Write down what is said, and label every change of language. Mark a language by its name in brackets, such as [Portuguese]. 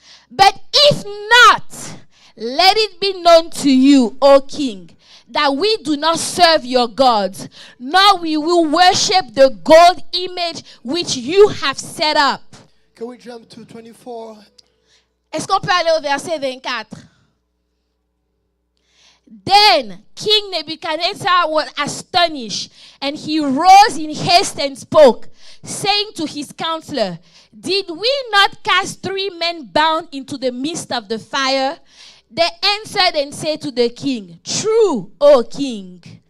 [English] But if not, let it be known to you, O king, that we do not serve your gods, nor we will worship the gold image which you have set up." Can we jump to 24? [French] Est-ce qu'on peut aller au verset 24? [English] Then King Nebuchadnezzar was astonished, and he rose in haste and spoke, saying to his counselor, Did we not cast 3 men bound into the midst of the fire? They answered and said to the king, True, O king.